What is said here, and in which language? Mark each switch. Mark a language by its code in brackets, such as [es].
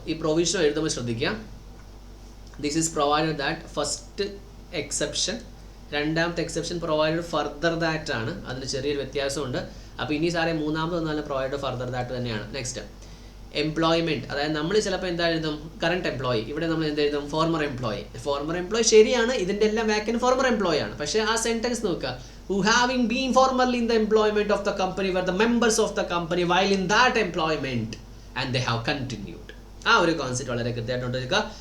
[ml] ഈ പ്രൊവിസോ എഴുതുമ്പോൾ ശ്രദ്ധിക്കുക, [en] This is provided that first exception, രണ്ടാമത്തെ exception provided further that ആണ്. [ml] അതിൽ ചെറിയൊരു വ്യത്യാസമുണ്ട്. അപ്പോൾ ഇനി സാറേ മൂന്നാമത് വന്നാലും പ്രൊവൈഡഡ് ഫർദർ ദാറ്റ് തന്നെയാണ്. നെക്സ്റ്റ് എംപ്ലോയ്മെൻറ്റ്, അതായത് നമ്മൾ ചിലപ്പോൾ എന്താ എഴുതും കറണ്ട് എംപ്ലോയി, ഇവിടെ നമ്മൾ എന്ത് എഴുതും ഫോർമർ എംപ്ലോയി. ഫോർമർ എംപ്ലോയി ശരിയാണ്, ഇതിൻ്റെ എല്ലാം വാക്കൻ ഫോർമർ എംപ്ലോയി ആണ്. പക്ഷേ ആ സെൻറ്റൻസ് നോക്കുക, [en] who having been formerly in the employment of the company were the members of the company while in that employment and they have continued. [ml] ആ ഒരു concept വളരെ കൃത്യമായിട്ട് നോക്കുക.